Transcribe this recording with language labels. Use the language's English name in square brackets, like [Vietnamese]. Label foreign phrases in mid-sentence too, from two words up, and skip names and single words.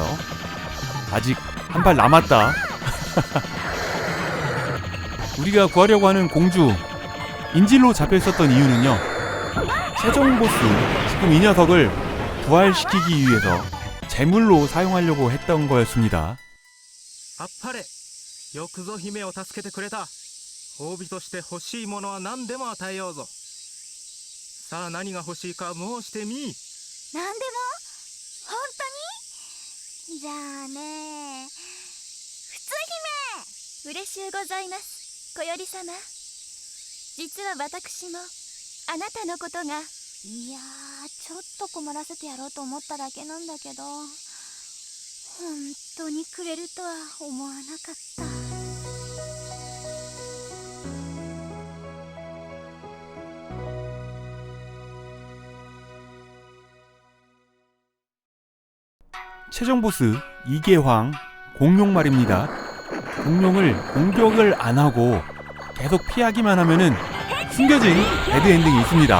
[Korean] 아직 한 발 남았다. 우리가 구하려고 하는 공주 인질로 잡혀 있었던 이유는요, 최종 보스 지금 이 녀석을 부활시키기 위해서 제물로 사용하려고 했던 거였습니다. [Japanese] あっぱれ、よくぞ姫を助けてくれた。褒美として欲しいものは何でも与えようぞ。さあ何が欲しいか申してみい。なんでも本当にじゃあね、普通姫。嬉しゅうございます、小より様。実は私もあなたのことが、いやー、ちょっと困らせてやろうと思っただけなんだけど、本当にくれるとは思わなかった。 [Korean] 최종 보스 이계황 공룡 말입니다. 공룡을 공격을 안 하고 계속 피하기만 하면은 숨겨진 배드엔딩이 있습니다.